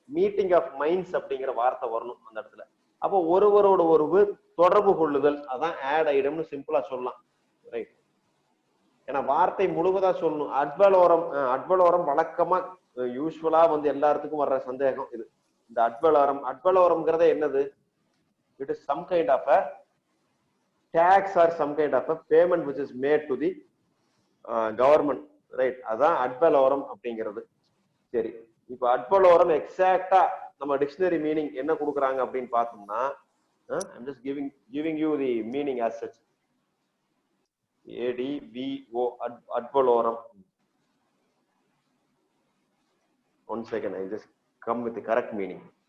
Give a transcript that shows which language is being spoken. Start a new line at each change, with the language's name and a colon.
Tamil: Meeting of minds அப்படிங்கிற வார்த்தை வரணும் அந்த இடத்துல. அப்போ ஒருவரோடு ஒருவு தொடர்பு கொள்ளுதல், அதான் ஆட் ஐடம்னு சிம்பிளா சொல்லலாம். ரைட். ஏன்னா வார்த்தை முழுவதா சொல்லணும். அட்வலோரம், அட்வலோரம் வழக்கமா யூஸ்வலா வந்து எல்லாத்துக்கும் வர்ற சந்தேகம் இது. இந்த அட்வலோரம்ங்கிறத என்னது?
English: It is some kind of a tax or some kind of a payment which is made to the government, right?
Tamil: அதான் அட்வலோரம் அப்படிங்கிறது. சரி, இப்போ அட்வலோரம் எக்ஸாக்டா நம்ம டிக்ஷனரி மீனிங் என்ன கொடுக்குறாங்க அப்படின்னு பார்த்தோம்னா,
English: I'm just giving you the meaning as such.
Tamil: ADVO, அட்வலோரம்.
English: One second, I just come with the correct meaning.